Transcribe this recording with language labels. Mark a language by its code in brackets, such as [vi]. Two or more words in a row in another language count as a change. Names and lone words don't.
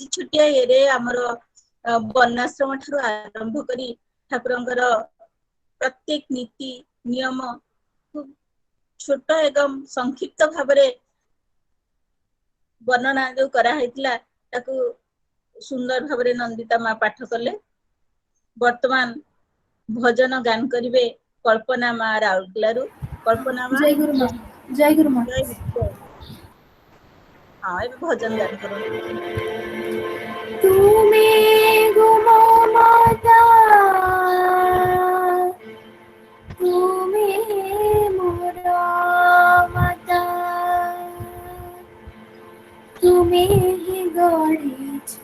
[or] ଛୋଟିଆ ଇଏରେ ଆମର ବର୍ଣ୍ଣାଶ୍ରମ ଠାରୁ ଆରମ୍ଭ କରି ଠାକୁରଙ୍କର ପ୍ରତ୍ୟେକ ନୀତି ନିୟମ ଖୁବ ଛୋଟ ଏବଂ ସଂକ୍ଷିପ୍ତ ଭାବରେ ବର୍ଣ୍ଣନା ଯୋଉ କରାହେଇଥିଲା ତାକୁ ସୁନ୍ଦର ଭାବରେ ନନ୍ଦିତା ମା ପାଠ କଲେ। ବର୍ତ୍ତମାନ ଭଜନ ଗାନ କରିବେ କଳ୍ପନା ମା ରାଉରକେଲାରୁ। କଳ୍ପନା ମା ଜୟ ଗୁରୁ ମା। ଜୟ ଗୁରୁ ମା। ହଁ ଏବେ ଭଜନ ଗାନ କରନ୍ତୁ। [bn] তুমি গো মমতা তুমি মোর মাতা তুমি গড়ি